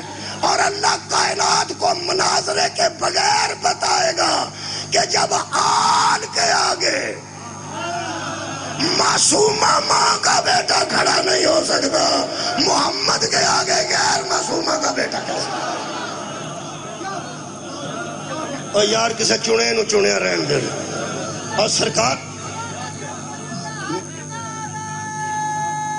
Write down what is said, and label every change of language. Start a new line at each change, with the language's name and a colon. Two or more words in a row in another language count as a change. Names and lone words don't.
Urdu: اور اللہ کائنات کو مناظرے کے بغیر بتائے گا کہ جب آل کے آگے معصومہ ماں کا بیٹا کھڑا نہیں ہو سکتا، محمد کے آگے غیر معصومہ کا بیٹا کیسے؟
Punjabi: اور یار کسے چنے نو چنیا رہن دے.
Urdu: اور سرکار